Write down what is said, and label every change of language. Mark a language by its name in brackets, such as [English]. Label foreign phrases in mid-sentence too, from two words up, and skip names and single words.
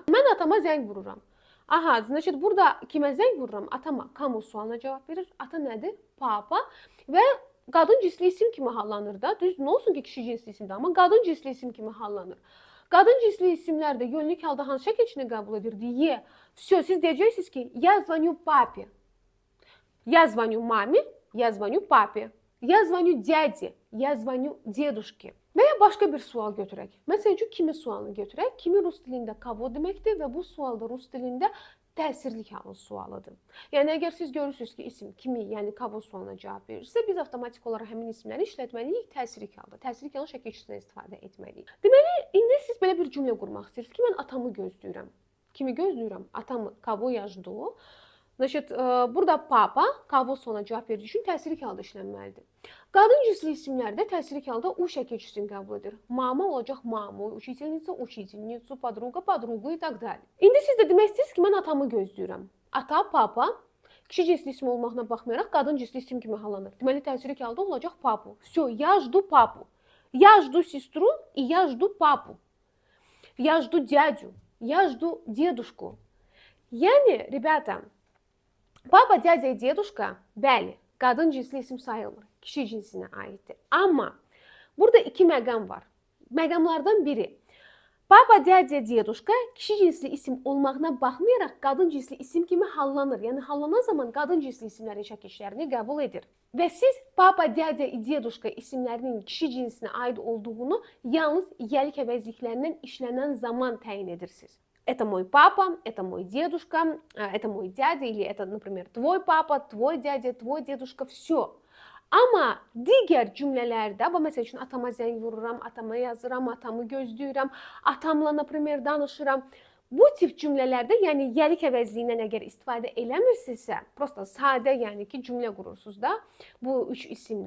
[Azerbaijani] Mən atama zəng vururam. Aha, значит, burada kimə zəng vururam? Atama. Kamu sualına cavab verir. Ata nədir? Papa. Və qadın cinsli isim kimi hallanır da. Düz, nə olsun ki, kişi cinsli isimdir, amma qadın cinsli isim kimi hallanır. Qadın cinsli isimlər də yönlük halda hansı şəkilçini qəbul edir? Ye. Все, siz deyəcəksiniz ki, [Russian] я звоню папе. Я звоню маме, я звоню папе. Я звоню дяде, я звоню дедушке. [Azerbaijani] Və ya başqa bir sual götürək. Məsələn üçün, kimi sualını götürək. Kimi rus dilində kavo deməkdir və bu sualda rus dilində təsirlik halın sualıdır. Yəni, əgər siz görürsünüz ki, isim kimi, yəni kavo sualına cavab verirsə, biz avtomatik olaraq həmin isimləri işlətməliyik təsirlik halda. Təsirlik halın şəkilçisindən istifadə etməliyik. Deməli, indi siz belə bir cümlə qurmaq istəyirsiniz ki, mən atamı gözləyirəm. Kimi gözləyirəm? Atamı, [Russian] кого жду. [Azerbaijani] Значит, burada papa, kavo sualına cavab verdiyi üçün təsirlik halda işlənməlidir. Qadın cinsli isimlərdə təsirlik halda u şəkilçisini qəbul edir. [Russian] Mama olacaq mamu, учительница, учительницу, подруга, подругу и так далее. [Azerbaijani] İndi siz də demək istəyirsiniz ki, mən atamı gözləyirəm. Ata, papa, kişi cinsli isim olmağına baxmayaraq qadın cinsli isim kimi hallanır. Deməli, təsirlik halda olacaq papu. [Russian] Все, я жду папу. Я жду сестру и я жду папу. Я жду дядю. Я жду дедушку. Yəni, ребята, папа, дядя и дедушка, [Azerbaijani] bəli, qadın cinsli isim sayılmır, kişi cinsinə aiddir. Amma burada iki məqam var. Məqamlardan biri, Baba, [Russian] дядя, дедушка [Azerbaijani] kişi cinsli isim olmağına baxmayaraq qadın cinsli isim kimi hallanır. Yəni hallanan zaman qadın cinsli isimlərin şəkillərini qəbul edir. Və siz baba, [Russian] дядя и дедушка [Azerbaijani] isimlərinin kişi cinsinə aid olduğunu yalnız yelik əvəzliklərindən işlənən zaman təyin edirsiniz. [Russian] Это мой папа, это мой дедушка, это мой дядя, или это, например, твой папа, твой дядя, твой дедушка, все. [Azerbaijani] Amma digər cümlələrdə, məsəl üçün atama zəng vururam, atama yazıram, atamı gözləyirəm, atamla, например, danışıram. Bu tip cümlələrdə, yəni yelik əvəzliyindən əgər istifadə eləmirsinizsə, prosta sadə, yəni ki, cümlə qurursunuz da bu üç isimlə.